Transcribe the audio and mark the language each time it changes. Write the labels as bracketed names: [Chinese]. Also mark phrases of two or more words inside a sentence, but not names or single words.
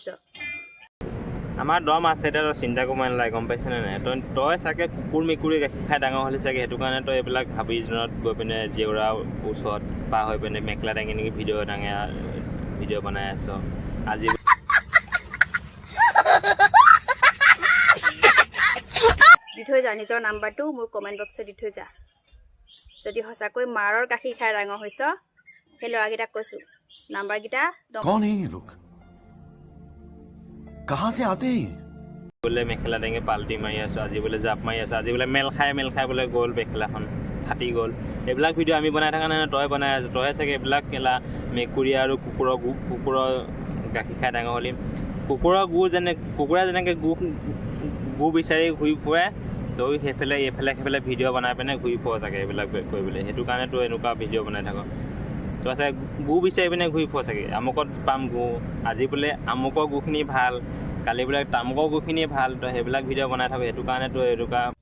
[Assamese] আমাৰ দম আছে এতিয়া তই চিন্তা কৰিব নালাগে গম পাইছেনে নাই তই চাগে কুকুৰ মেকুৰী গাখীৰ খাই ডাঙৰ হ'লি চাগে সেইটো কাৰণে তই এইবিলাক হাবিজনত গৈ পিনে জেউৰা ওচৰত পাৰ হৈ পিনে মেখেলা দাঙি নেকি ভিডিঅ' বনাই আছ আজি দি থৈ যা নিজৰ নাম্বাৰটো মোৰ কমেণ্ট বক্সত দি থৈ যা যদি সঁচাকৈ মাৰৰ গাখীৰ খাই ডাঙৰ হৈছ সেই ল'ৰাকেইটাক কৈছোঁ নাম্বাৰকেইটা [Hindi] कौन है ये लोग कहाँ से आते हैं [Assamese] বোলে মেখেলা দাঙি পাল্টি মাৰি আছোঁ আজি বোলে জাপ মাৰি আছোঁ আজি বোলে মেল খাই বোলে গ'ল মেখেলাখন ফাটি গ'ল এইবিলাক ভিডিঅ' আমি বনাই থকা নাই তই বনাই আছোঁ তই চাগে এইবিলাক কেলা মেকুৰী আৰু কুকুৰৰ গাখীৰ খাই ডাঙৰ হ'লি কুকুৰে যেনেকৈ গু বিচাৰি ঘূৰি ফুৰে তই সেইফালে ভিডিঅ' বনাই পিনে ঘূৰি ফুৰ চাগে এইবিলাক কৰিবলৈ সেইটো কাৰণে তই এনেকুৱা ভিডিঅ' বনাই থাক তই চাগে গু বিচাৰি পিনে ঘূৰি ফুৰ চাগে আমুকত পাম গু আজি বোলে আমুকৰ গুখিনি ভাল কালি বোলে তামুকৰ গুখিনি ভাল তই সেইবিলাক ভিডিঅ' বনাই থাক সেইটো কাৰণে তই এনেকুৱা